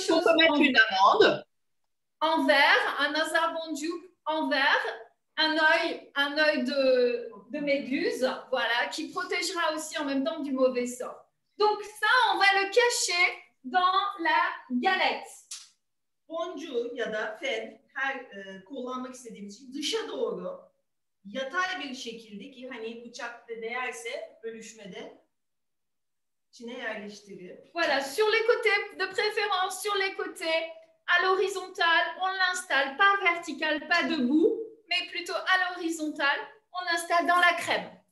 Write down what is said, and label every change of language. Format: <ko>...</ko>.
<fr>Est-ce qu'on peut mettre une amande? En verre, un nazar bonjouk en verre, un œil de méduse, voilà, qui protégera aussi en même temps du mauvais sort. Donc ça, on va le cacher dans la galette.</fr> <tr>Boncuğu ya da fed kullanmak istediğimiz için dışa doğru yatay bir şekilde ki hani bıçak da değerse bölüşmede içine yerleştirir.</tr> <fr>Voilà, sur les côtés, de préférence sur les côtés, à l'horizontale, on l'installe pas vertical, pas debout, mais plutôt à l'horizontale, on l'installe dans la crème.</fr>